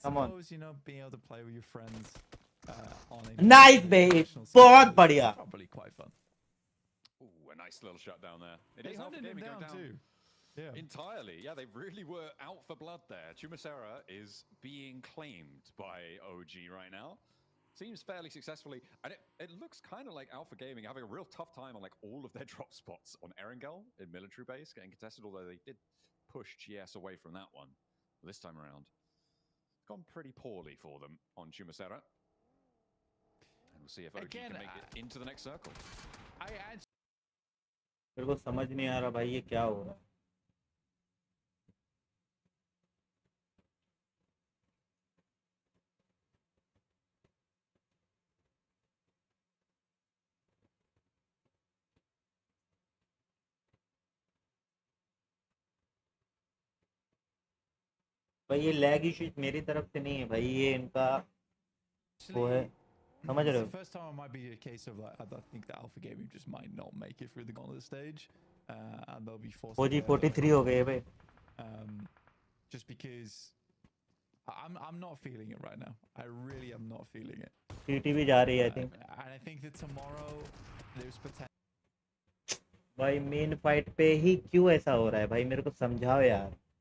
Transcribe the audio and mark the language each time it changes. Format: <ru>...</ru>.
<hi>Come on, nice भाई, बहुत बढ़िया.</hi> <en>Ooh, a nice little shutdown there. It is Alpha Gaming going down too. Yeah. Entirely. Yeah, they really were out for blood there. Chumacera is being claimed by OG right now. Seems fairly successfully. And it looks kind of like Alpha Gaming having a real tough time on like all of their drop spots on Erangel in military base, getting contested, although they did push GS away from that one. This time around, it's gone pretty poorly for them on Chumacera. And we'll see if OG can make it into the next circle.</en> <hi>मेरे को समझ नहीं आ रहा भाई ये क्या हो रहा है. भाई ये लैग इशू मेरी तरफ से नहीं है भाई, ये इनका वो है, समझ रहे हो.</hi> <en>First time it might be a case of like, I think that Alpha Gaming just might not make it through the gauntlet stage, and they'll be forced.</en> <hi>OG 43 हो गए भाई.</hi> <en>Just because I'm not feeling it right now. I really am not feeling it.</en> <hi>TT भी जा रही है</hi> <en>I think. And I think that tomorrow there's potential.</en> <hi>भाई main fight पे ही क्यों ऐसा हो रहा है भाई, मेरे को समझाओ यार.</hi>